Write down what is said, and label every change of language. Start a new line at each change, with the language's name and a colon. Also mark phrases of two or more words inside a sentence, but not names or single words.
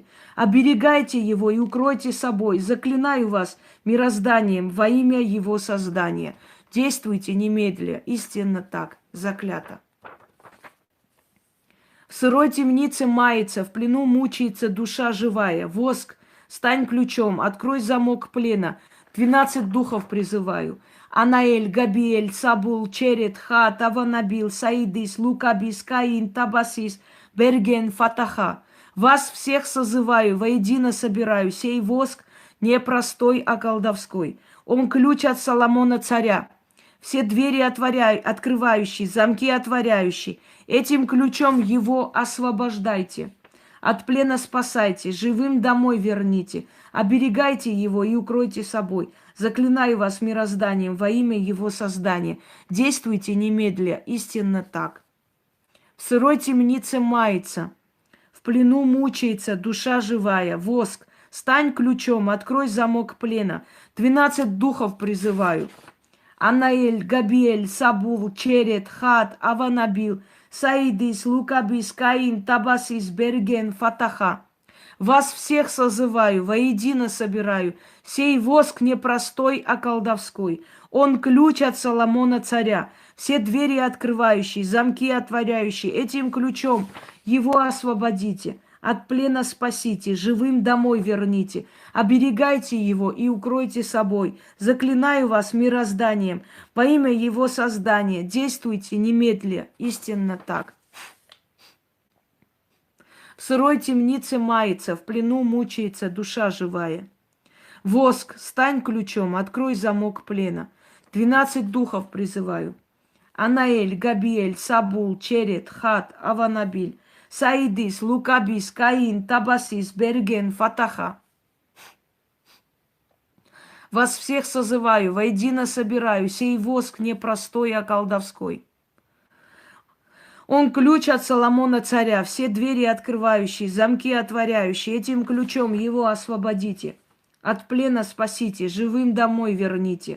Russian: Оберегайте его и укройте собой. Заклинаю вас мирозданием во имя его создания. Действуйте немедля, истинно так, заклято. В сырой темнице мается, в плену мучается душа живая. Воск, стань ключом, открой замок плена. 12 духов призываю. Анаэль, Габиэль, Сабул, Черет, Хат, Аванабил, Саидис, Лукабис, Каин, Табасис, Берген, Фатаха. Вас всех созываю, воедино собираю. Сей воск непростой, а колдовской. Он ключ от Соломона царя. Все двери открывающие, замки отворяющие. Этим ключом его освобождайте. От плена спасайте, живым домой верните. Оберегайте его и укройте собой. Заклинаю вас мирозданием во имя его создания. Действуйте немедля, истинно так. В сырой темнице мается, в плену мучается душа живая. Воск, стань ключом, открой замок плена. 12 духов призываю. Анаэль, Габиэль, Сабул, Черет, Хат, Аванабил, Саидис, Лукабис, Каин, Табасис, Берген, Фатаха. Вас всех созываю, воедино собираю. Сей воск непростой, а колдовской. Он ключ от Соломона царя. Все двери открывающие, замки отворяющие. Этим ключом его освободите. От плена спасите, живым домой верните. Оберегайте его и укройте собой. Заклинаю вас мирозданием во имя его создания. Действуйте немедля, истинно так. В сырой темнице мается, в плену мучается душа живая. Воск, стань ключом, открой замок плена. 12 духов призываю. Анаэль, Габиэль, Сабул, Черет, Хат, Аванабиль, Саидис, Лукабис, Каин, Табасис, Берген, Фатаха. Вас всех созываю, воедино собираю. Сей воск непростой, а колдовской. Он ключ от Соломона царя, все двери открывающие, замки отворяющие. Этим ключом его освободите. От плена спасите, живым домой верните.